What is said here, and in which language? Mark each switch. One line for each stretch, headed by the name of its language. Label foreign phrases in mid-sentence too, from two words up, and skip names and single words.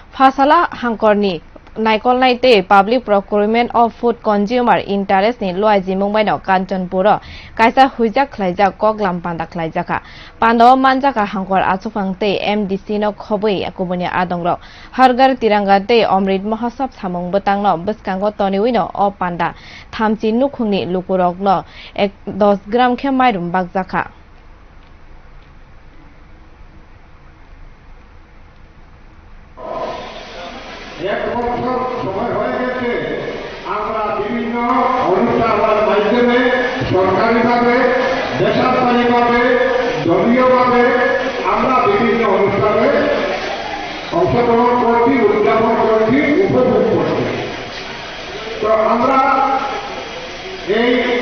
Kok Borok: Fasala Hangkorni Naikol Naite
English: Public Procurement of Food Consumer Interest
Kok Borok: ni Loi Jimong Bai no Kanchanpura Kaisa Huijak Khlaijak Koklam Pandak Khlaijaka Pando Manjaka Hangkor Achufangte MDC no Khobui Akubuni Adongrok Hargar Tiranga te Omrit Mahasab Samong Betang no Beskango Toniwi no O Panda Thamchi Nukhungni Lukurok no 10 gram Khemairum Bakjaka
Bangla: এক বছর সময় হয়ে গেছে আমরা বিভিন্ন অনুষ্ঠানের মাধ্যমে সরকারিভাবে বেসরকারিভাবে দলীয়ভাবে আমরা বিভিন্ন অনুষ্ঠানে অংশগ্রহণ করছি উদযাপন করছি উপভোগ করছি তো আমরা এই